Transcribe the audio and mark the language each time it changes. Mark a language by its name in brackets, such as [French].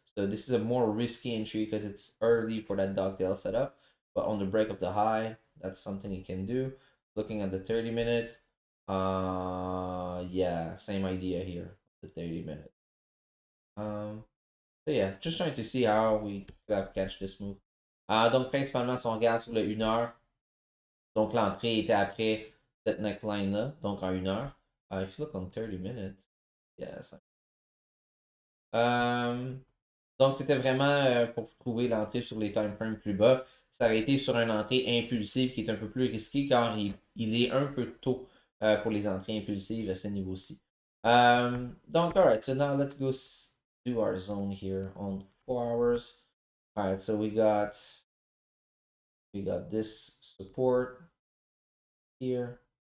[English] So this is a more risky entry because it's early for that dogtail setup. But on the break of the high, that's something you can do. Looking at the 30 minute, yeah, same idea here. The 30 minute. Um, so yeah, just trying to see how we could have catch this move. [French] Donc principalement, si on regarde sur le 1 heure, donc l'entrée était après cette neckline-là, donc en 1 heure. [English] If you look on 30 minutes, yes. [French] Donc c'était vraiment pour trouver l'entrée sur les time frames plus bas. Ça aurait été sur une entrée impulsive qui est un peu plus risquée car il est un peu tôt pour les entrées impulsives à ce niveau-ci. [English] Donc, alright, so now let's go do our zone here on 4 hours. Alright, so we got this support here.